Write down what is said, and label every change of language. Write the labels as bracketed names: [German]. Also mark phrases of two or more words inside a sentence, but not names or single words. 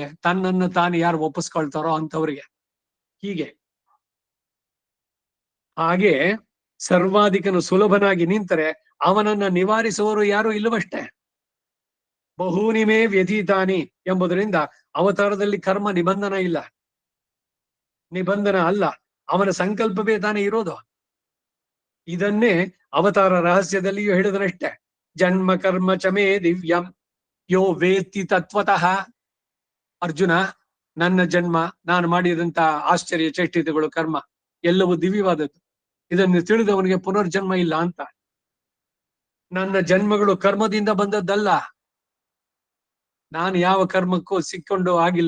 [Kannada] ತನ್ನನ್ನು ತಾನು ಯಾರು ಒಪ್ಪಿಸ್ಕೊಳ್ತಾರೋ ಅಂತವ್ರಿಗೆ. ಹೀಗೆ ಹಾಗೆ ಸರ್ವಾಧಿಕನು ಸುಲಭನಾಗಿ ನಿಂತರೆ ಅವನನ್ನ ನಿವಾರಿಸುವವರು ಯಾರು ಇಲ್ಲವಷ್ಟೇ. [Sanskrit] ಬಹುನಿಮೇ ವ್ಯತೀತಾನಿ [Kannada] ಎಂಬುದರಿಂದ ಅವತಾರದಲ್ಲಿ ಕರ್ಮ ನಿಬಂಧನ ಇಲ್ಲ, ನಿಬಂಧನ ಅಲ್ಲ, ಅವನ ಸಂಕಲ್ಪವೇ ತಾನೇ ಇರೋದು. ಇದನ್ನೇ ಅವತಾರ ರಹಸ್ಯದಲ್ಲಿಯೂ ಹೇಳಿದನಷ್ಟೆ. [Sanskrit] ಜನ್ಮ ಕರ್ಮ ಚಮೇ ದಿವ್ಯಂ ಯೋ ವೇತ್ತಿ ತತ್ವತಃ. ಅರ್ಜುನ, [Kannada] ನನ್ನ ಜನ್ಮ, ನಾನು ಮಾಡಿದಂತ ಆಶ್ಚರ್ಯ ಚೇಷ್ಟಿತಗಳು ಕರ್ಮ ಎಲ್ಲವೂ ದಿವ್ಯವಾದದ್ದು, ಇದನ್ನು ತಿಳಿದವನಿಗೆ ಪುನರ್ಜನ್ಮ ಇಲ್ಲ ಅಂತ. ನನ್ನ ಜನ್ಮಗಳು ಕರ್ಮದಿಂದ ಬಂದದ್ದಲ್ಲ, ನಾನು ಯಾವ ಕರ್ಮಕ್ಕೂ ಸಿಕ್ಕೊಂಡು ಆಗಿಲ್ಲ.